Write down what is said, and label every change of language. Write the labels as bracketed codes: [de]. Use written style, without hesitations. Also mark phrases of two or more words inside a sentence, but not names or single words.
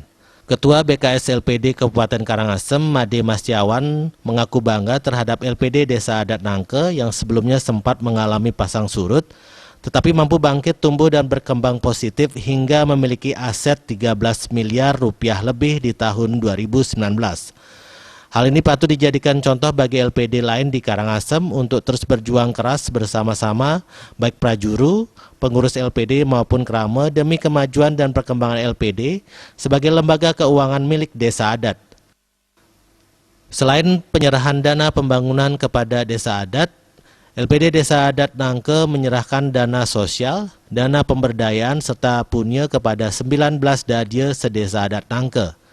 [id] Ketua BKS LPD Kabupaten Karangasem, Made Masyawan, mengaku bangga terhadap LPD Desa Adat Nangke yang sebelumnya sempat mengalami pasang surut, tetapi mampu bangkit, tumbuh dan berkembang positif hingga memiliki aset 13 miliar rupiah lebih di tahun 2019. Hal ini patut dijadikan contoh bagi LPD lain di Karangasem untuk terus berjuang keras bersama-sama, baik prajuru, pengurus LPD maupun Krama demi kemajuan dan perkembangan LPD sebagai lembaga keuangan milik desa adat. Selain penyerahan dana pembangunan kepada desa adat, LPD Desa Adat Nangke menyerahkan dana sosial, dana pemberdayaan serta punya kepada 19 dadya sedesa adat Nangke.